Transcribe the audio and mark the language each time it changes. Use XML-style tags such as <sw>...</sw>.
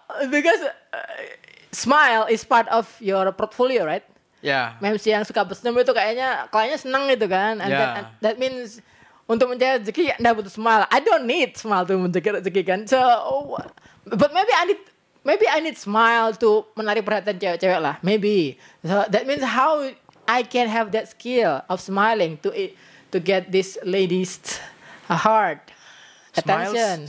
<en>Because smile is part of your portfolio, right?</en> <id>Ya. MC yang suka bersenyum itu kayaknya kliennya seneng gitu kan.</id> <en>And that means</en> <id>untuk mencari rezeki anda butuh smile.</id> <en>I don't need smile to</en> <id>mencari rezeki kan.</id> <en>So, but maybe I need smile to</en> <id>menarik perhatian cewek-cewek lah.</id> <en>Maybe. So that means how I can have that skill of smiling to get this lady's heart, attention.</en>